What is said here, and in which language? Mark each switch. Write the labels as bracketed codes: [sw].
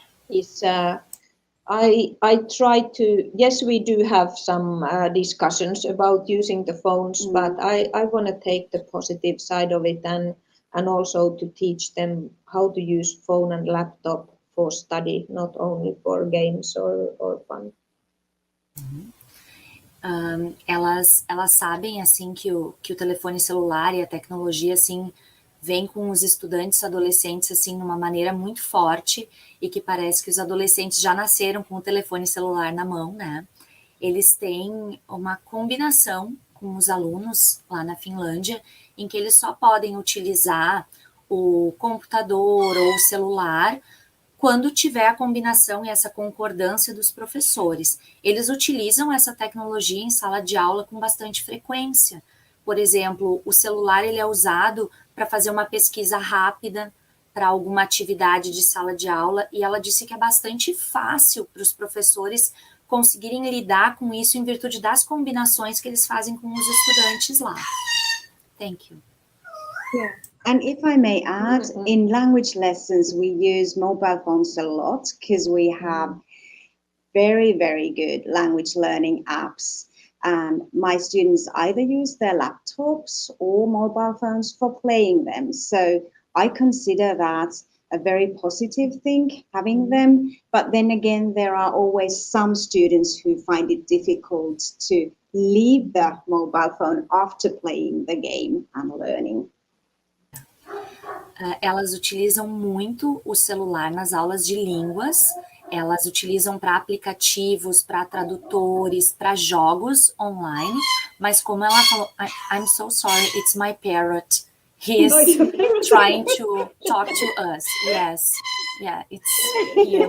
[en] Is I try to, yes, we do have some discussions about using the phones, but I want to take the positive side of it and also to teach them how to use phone and laptop for study, not only for games or fun. [pt] Elas sabem, assim, que o telefone celular e a tecnologia, assim, vem com os estudantes adolescentes, assim, numa maneira muito forte, e que parece que os adolescentes já nasceram com o telefone celular na mão, né? Eles têm uma combinação com os alunos lá na Finlândia, em que eles só podem utilizar o computador ou o celular quando tiver a combinação e essa concordância dos professores. Eles utilizam essa tecnologia em sala de aula com bastante frequência. Por exemplo, o celular ele é usado para fazer uma pesquisa rápida para alguma atividade de sala de aula, e ela disse que é bastante fácil para os professores conseguirem lidar com isso em virtude das combinações que eles fazem com os estudantes lá. [en] Thank you. Yeah. And if I may add, in language lessons, we use mobile phones a lot because we have very, very good language learning apps. And my students either use their laptops or mobile phones for playing them. So I consider that a very positive thing, having them. But then again, there are always some students who find it difficult to leave the mobile phone after playing the game and learning. [pt] Elas utilizam muito o celular nas aulas de línguas, elas utilizam para aplicativos, para tradutores, para jogos online, mas como ela falou, [en] I'm so sorry, it's my parrot. He's trying to talk to us. Yes, yeah, it's here.